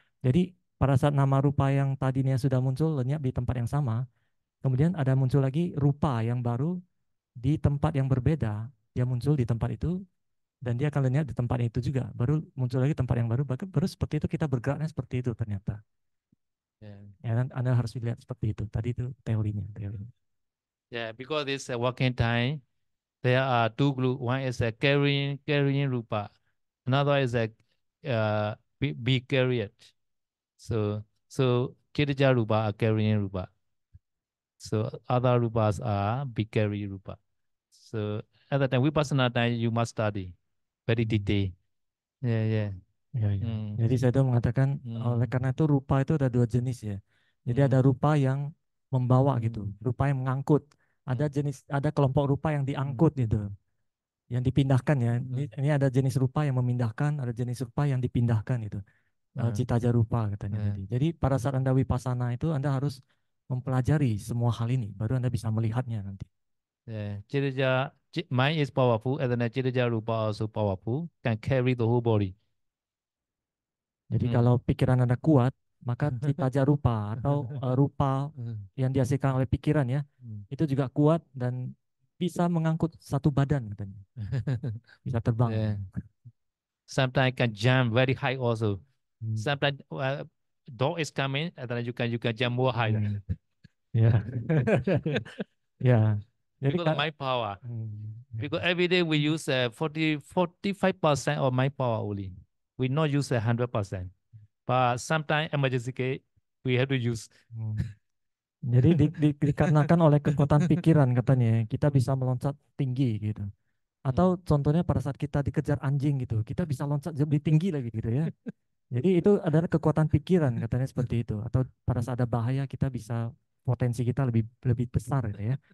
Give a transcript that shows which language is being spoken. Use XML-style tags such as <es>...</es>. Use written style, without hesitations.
<id>Jadi pada saat nama rupa yang tadinya sudah muncul lenyap di tempat yang sama, kemudian ada muncul lagi rupa yang baru di tempat yang berbeda. Dia muncul di tempat itu dan dia akan lenyap di tempat itu juga. Baru muncul lagi tempat yang baru, baru seperti itu kita bergeraknya seperti itu ternyata. Ya, Anda harus lihat seperti itu. Tadi itu teorinya.</id> <en>Yeah, because this working time, there are two groups. One is a carrying rupa, another is a be carried. So Kirija rupa are carrying rupa. So other rupas are be carry rupa. So at that time vipassana time you must study very detail. Yeah.</en> <id>Ya, ya. Jadi saya mengatakan oleh karena itu rupa itu ada dua jenis ya. Jadi ada rupa yang membawa gitu, rupa yang mengangkut. Ada kelompok rupa yang diangkut gitu, yang dipindahkan ya. Ini ada jenis rupa yang memindahkan, ada jenis rupa yang dipindahkan itu. Citaja rupa katanya tadi. Jadi pada saat Anda vipassana itu Anda harus mempelajari semua hal ini, baru Anda bisa melihatnya nanti.</id> <en>Citaja mind is powerful, and then Citaja rupa also powerful, can carry the whole body.</en> <id>Jadi kalau pikiran Anda kuat, maka citaja rupa atau rupa yang dihasilkan oleh pikiran ya, itu juga kuat dan bisa mengangkut satu badan katanya. Bisa terbang.</id> <en>Sometimes can jump very high also. Sometimes dog is coming, and then you can jump more high.</en> <id>Ya. Ya. Jadi</id> <en>Because of my power. Because every day we use 45% of my power only. We not use 100%. But sometimes emergency case we have to use.</en> <id>Jadi dikarenakan oleh kekuatan pikiran katanya, kita bisa meloncat tinggi gitu. Atau contohnya pada saat kita dikejar anjing gitu, kita bisa loncat lebih tinggi lagi gitu ya. Jadi itu adalah kekuatan pikiran katanya seperti itu. Atau pada saat ada bahaya kita bisa potensi kita lebih besar gitu ya.</id>